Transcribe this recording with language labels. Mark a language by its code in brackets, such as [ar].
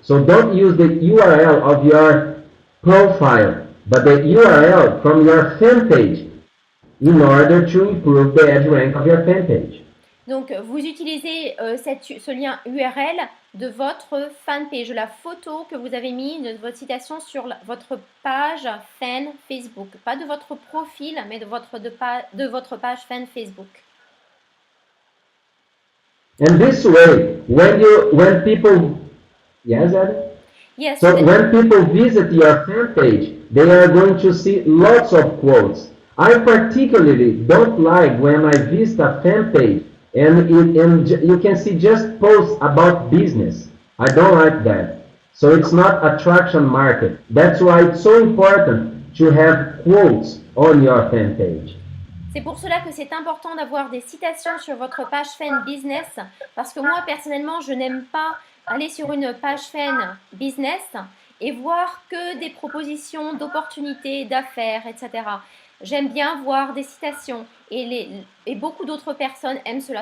[en] So don't use the URL of your profile, but the URL from your fan page in order to improve the edge rank of your fan page. [fr] Donc, vous utilisez ce lien URL de votre fanpage, la photo que vous avez mis de votre citation sur votre page fan Facebook. Pas de votre profil, mais de votre page fan Facebook. [en] And this way, when people, yes, Adam? Yes. So when people visit your fan page, they are going to see lots of quotes. I particularly don't like when I visit a fan page and you can see just posts about business. I don't like that. So it's not attraction market. That's why it's so important to have quotes on your fan page. [fr] C'est pour cela que c'est important d'avoir des citations sur votre page fan business, parce que moi personnellement je n'aime pas aller sur une page fan business et voir que des propositions d'opportunités, d'affaires, etc. J'aime bien voir des citations et beaucoup d'autres personnes aiment cela.